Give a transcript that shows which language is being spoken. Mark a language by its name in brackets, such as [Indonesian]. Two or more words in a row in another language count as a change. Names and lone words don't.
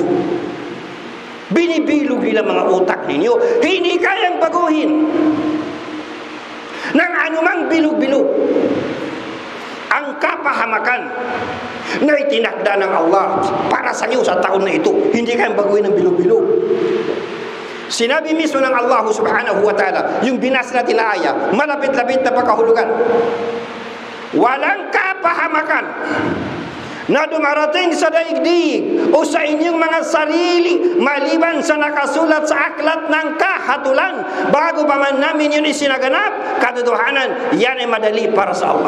[Filipino] Binibilog nila mga utak ninyo, hindi kayang baguhin ng anumang bilog-bilog ang kapahamakan na itinakda ng Allah para sa iyo sa taon na ito. Hindi kayang baguhin ng bilog-bilog. Sinabi mismo ng Allah [Arabic] سبحانه وتعالى, [Filipino] yung binas natin na aya, malapit-lapit na pagkahulugan, walang kapahamakan na dumarating sa daigdig o sa inyong mga sarili maliban sa nakasulat sa aklat ng kahatulan. Bago pa man namin yun isinaganap, katotohanan, yan ay madali para sa Allah.